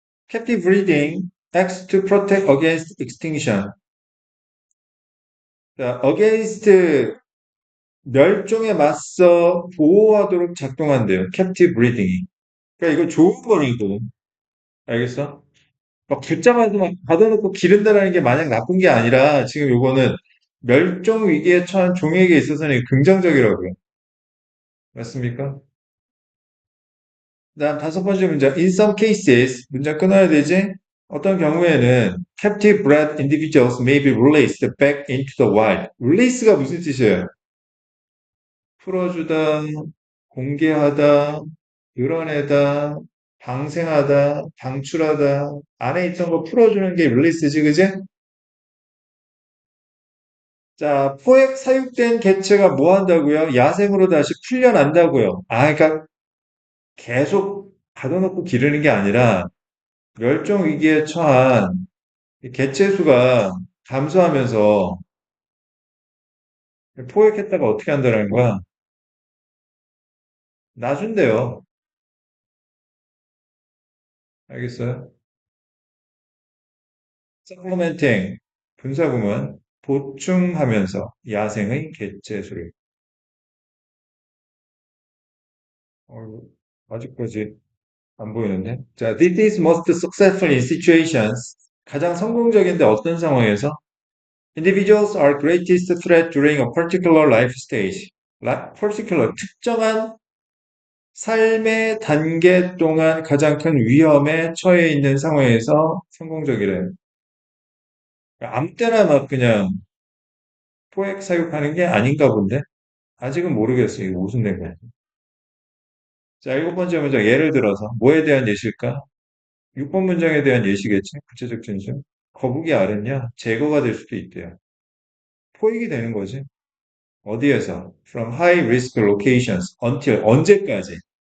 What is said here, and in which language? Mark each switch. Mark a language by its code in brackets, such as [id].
[en] Captive breeding acts to protect against extinction. [ko] 자, against 멸종에 맞서 보호하도록 작동한대요. captive breeding이. 그러니까 이거 좋은 거라고. 알겠어? 막 붙잡아서 막 가둬놓고 기른다라는 게 마냥 나쁜 게 아니라 지금 요거는 멸종 위기에 처한 종에게 있어서는 긍정적이라고요. 맞습니까? 다음 다섯 번째 문장. [en] In some cases, [ko] 문장 끊어야 되지? 어떤 경우에는 [en] captive bred individuals may be released back into the wild. [ko] release가 무슨 뜻이에요? 풀어주다, 공개하다, 드러내다, 방생하다, 방출하다, 안에 있던 거 풀어주는 게 release지, 그지? 자, 포획 사육된 개체가 뭐 한다고요? 야생으로 다시 풀려난다고요. 아, 그러니까 계속 가둬놓고 기르는 게 아니라 멸종 위기에 처한 이 개체 수가 감소하면서 포획했다가 어떻게 한다는 거야? 놔준대요. 알겠어요? supplementing, 분사구문, 보충하면서 야생의 개체 수를. 어, 아직까지 안 보이는데? [en] 자, this is most successful in situations. [ko] 가장 성공적인데 어떤 상황에서? [en] Individuals are greatest threat during a particular life stage. [ko] particular, 특정한 삶의 단계 동안 가장 큰 위험에 처해 있는 상황에서 성공적이래요. 아무 때나 막 그냥 포획 사육하는 게 아닌가 본데? 아직은 모르겠어요. 이거 무슨 된 거야. 자, 일곱 번째 문장. 예를 들어서 뭐에 대한 예시일까? 6번 문장에 대한 예시겠지? 구체적 진술. 거북이 알은요, 제거가 될 수도 있대요. 포획이 되는 거지. 어디에서? [en] From high risk locations until [ko] 언제까지?